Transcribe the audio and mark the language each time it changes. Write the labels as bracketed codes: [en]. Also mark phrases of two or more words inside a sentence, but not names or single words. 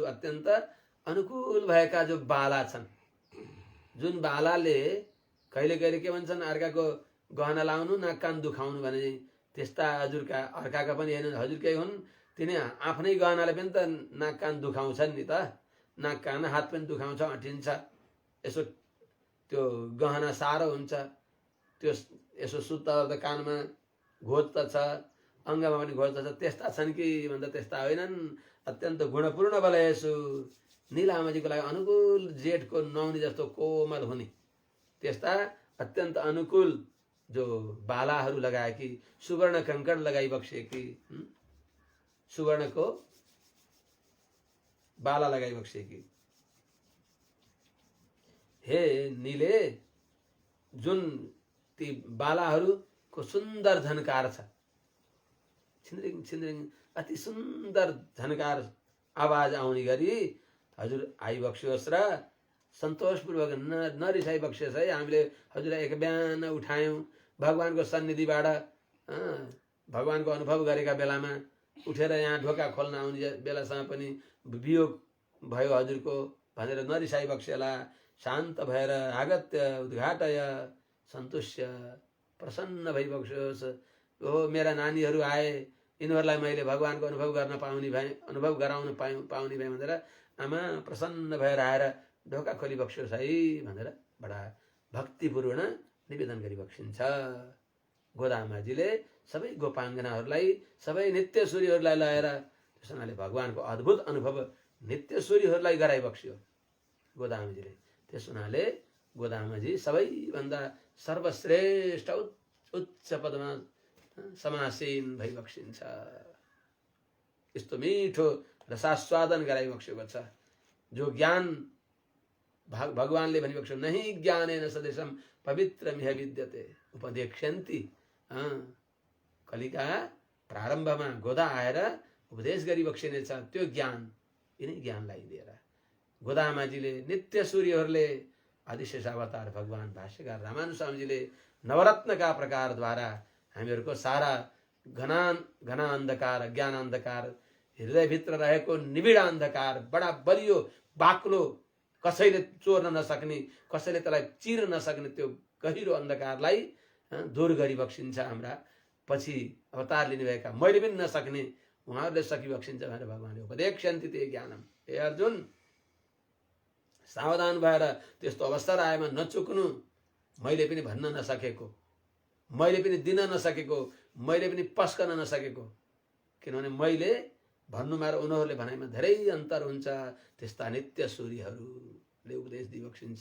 [ne] अत्यन्त अनुकूल भएका जो बाला छन्, जुन बालाले कहिले कहिले के भन्छन् अर्काको गहना लाउनु नाक कान दुखाउनु भने त्यस्ता हजुरका अर्काका पनि हेर्नु हजुरकै हुन्, तिनी आफ्नै गहनाले पनि त नाक कान दुखाउँछन् नि त, नाक कान हात पनि दुखाउँछ, अटिन्छ, यसो त्यो गहना साह्रो हुन्छ, त्यो यसो सुत्ता कानमा घोज त छ, अङ्गमा पनि घोज त छ, त्यस्ता छन् कि भन्दा त्यस्ता होइनन्। अत्यन्त गुणपूर्ण बलयसु, नीलामाजीको लागि अनुकूल जेठको नौनी जस्तो कोमल हुने त्यस्ता अत्यन्त अनुकूल जो बालाहरू लगाएकी, सुवर्ण कंकण लगाइबक्सेकी, सुवर्णको बाला लगाइबक्सेकी, हे नीले जुन ती बालाहरूको सुन्दर झन्कार छ, छिन्द्रिङ छिन्द्रिङ अति सुन्दर झन्कार आवाज आउने गरी हजुर आइबक्सियोस् र सन्तोषपूर्वक नरिसाइबक्सियोस् है। हामीले हजुरलाई एक बिहान उठायौँ भगवानको सन्निधिबाट, भगवानको अनुभव गरेका बेलामा उठेर यहाँ ढोका खोल्न आउने बेलासम्म पनि वियोग भयो हजुरको भनेर नरिसाइबक्सेला, शान्त भएर [sa] आगत्य उद्घाटय सन्तुष्य [ne] प्रसन्न भइबक्सियोस्। ओ मेरा नानीहरू आए, यिनीहरूलाई मैले भगवानको अनुभव गर्न पाउने भए, अनुभव गराउन पाउने भए भनेर आमा प्रसन्न भएर आएर ढोका खोलिबक्सियोस् है भनेर बडा भक्तिपूर्ण निवेदन गरिबक्सिन्छ। गोदामाजीले सबै गोपाङ्गनाहरूलाई, सबै नित्यसूरीहरूलाई लगाएर त्यस हुनाले भगवानको अद्भुत अनुभव नित्यसूरीहरूलाई गराइबक्सियो गोदामाजीले। त्यस हुनाले गोदामाजी सबैभन्दा सर्वश्रेष्ठ उच्च पदमा समासीन भइबक्सिन्छ। यस्तो मिठो रसास्वादन गराइबक्सेको छ जो ज्ञान भगवानले भनिबक्स्यो [sa] नहि ज्ञानेन सदृशम पवित्रमिह विद्यते उपदेक्ष्यन्ति। [ne] कलिका प्रारम्भमा गोदा आएर उपदेश गरिबक्सिनेछ त्यो ज्ञान, यिनै ज्ञानलाई लिएर गोदामाजीले नित्यसूरीहरूले आदिशेष अवतार भगवान भाष्यकार रामानुज स्वामीजीले नवरत्नका प्रकारद्वारा हामीहरूको सारा घना अंधकार, ज्ञान अंधकार, हृदयभित्र रहेको निबिड अंधकार, बडा बलियो बाक्लो, कसैले चोर्न नसक्ने, कसैले त्यसलाई चिर्न नसक्ने त्यो गहिरो अंधकारलाई दूर गरिबक्सिन्छ। हाम्रा पछि अवतार लिनुभएका मैले पनि नसक्ने उहाँहरूले सकिबक्सिन्छ भनेर भगवानले [sa] उपदेक्ष्यन्ति ते ज्ञानम। [ne] हे अर्जुन, सावधान भएर त्यस्तो अवसर आएमा नचुक्नु। मैले पनि भन्न नसकेको, मैले पनि दिन नसकेको, मैले पनि पस्कन नसकेको, किनभने मैले भन्नुमा र उनीहरूले भनाइमा धेरै अन्तर हुन्छ। त्यस्ता नित्यसूरीहरूले उपदेश दिइबक्सिन्छ।